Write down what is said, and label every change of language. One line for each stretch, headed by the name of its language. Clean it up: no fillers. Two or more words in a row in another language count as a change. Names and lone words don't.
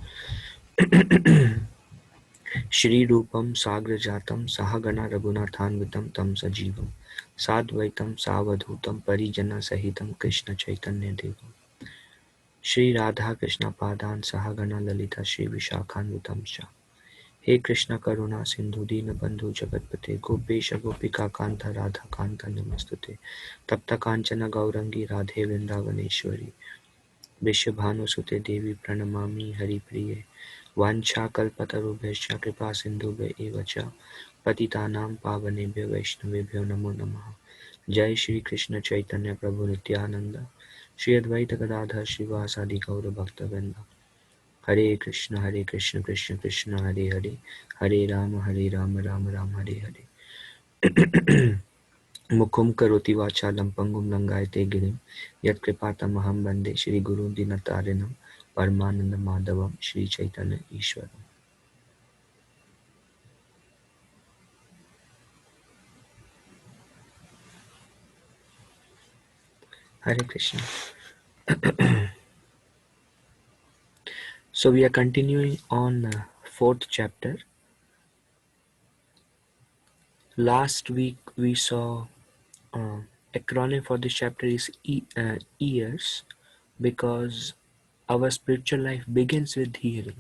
Sanskrit: श्रीरूपं साग्रजातं सहगणा रघुनाथान्वितं तं सजीवं साद्वैतं सावधूतं परिजनसहितं कृष्णचैतन्यदेवम् श्री राधा कृष्ण पादान सहगणा ललिता श्री विशाखान्वितं च। हे कृष्ण करुणा सिंधु दीन बंधु जगतपते गोपेश गोपिका कांता राधा कांता नमस्तुते। तप्त कांचन गौरंगी राधे वृंदावनेश्वरी वृषभानुसुते देवी प्रणमामि हरिप्रिये। वाञ्छाकल्पतरुभ्यश्च कृपा सिन्धुभ्य एव च पतितानां पावनेभ्यो वैष्णवेभ्यो नमो नमः। जय श्री कृष्ण चैतन्य प्रभु नित्यानंद श्री अद्वैत गदाधर श्रीवासादि गौर भक्तवृंद। हरे कृष्ण कृष्ण कृष्ण हरे हरे, हरे राम राम राम हरे हरे। मुखं करोति वाचालं पंगुं लंघयते गिरिं यत्कृपातमहं वन्दे श्रीगुरुं दीनतारिणं परमानन्दमाधवं श्रीचैतन्य ईश्वरम्। हरे कृष्ण.
English: So we are continuing on fourth chapter. Last week we saw acronym for this chapter is ears, because our spiritual life begins with hearing.